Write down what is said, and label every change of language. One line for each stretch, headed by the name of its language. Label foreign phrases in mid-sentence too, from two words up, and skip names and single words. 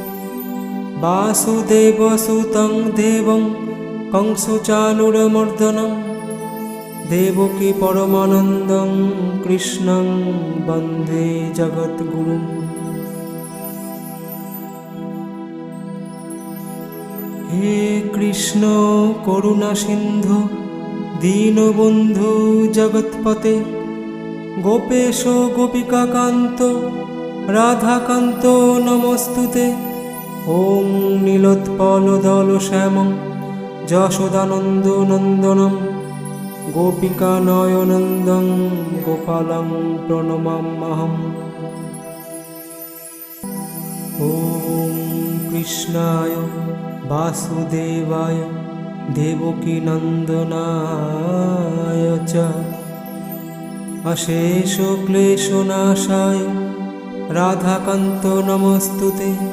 Sanskrit: বাসুদেবসুतं দেবং কংসচাণূরমর্দনম দেবকী পরমানন্দং কৃষ্ণং বন্দে জগদ্গুরুম। হে কৃষ্ণ করুণা সিন্ধু দীনবন্ধু জগৎপতে গোপেশ গোপিকাকান্ত রাধাকান্ত নমস্তুতে। ওম নীলোৎপলদলশ্যামং যশোদানন্দনন্দনম গোপিকানয়নন্দং গোপালং প্রণমাম্যহম। ওম কৃষ্ণায় বাসুদেবায় দেবকীনন্দনায় চ অশেষ ক্লেশনাশায় রাধাকান্ত নমস্তুতে।